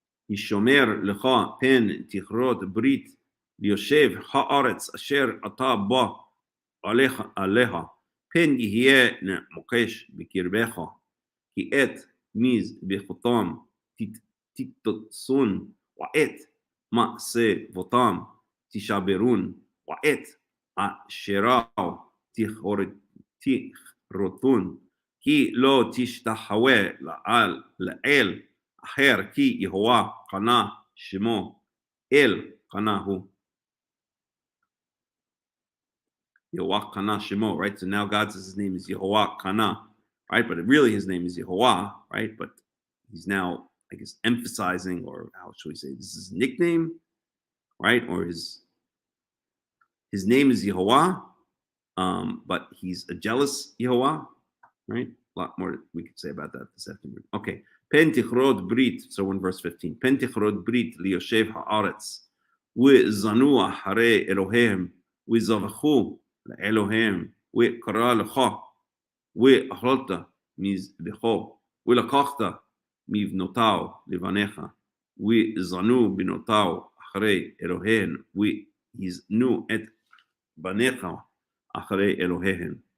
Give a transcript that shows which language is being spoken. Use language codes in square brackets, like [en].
[he] ישמר לך פן תכרות ברית ליושב הארץ אשר אתה בא עליה, פן יהיה מוקש בקרבך, כי את מזבחותם תתוצון, ואת מעשבותם תשברון, ואת אשרהו תכרותון, כי לא תשתחווה לאל אחר, כי יהוה קנה שמו, אל קנה הוא. Yehovah Kana Shemo, [en] right? So now God says his name is Yehovah Kana, right? But really his name is Yehovah, right? But he's now, I guess, emphasizing, or how should we say, this is his nickname, right? Or his name is Yehovah, but he's a jealous Yehovah, right? A lot more we could say about that this afternoon. Okay. [he] Pen tichrod brit, [en] so in verse 15. [he] Pen tichrod brit liyoshev haaretz, u'zanu acharei Eloheim, u'zavachu לאלוהים, וקרא לך, ואכלת מזבחו, ולקחת מבנותיו לבניך, וזנו בנותיו אחרי אלוהיהן, ויזנו את בניך אחרי אלוהיהן.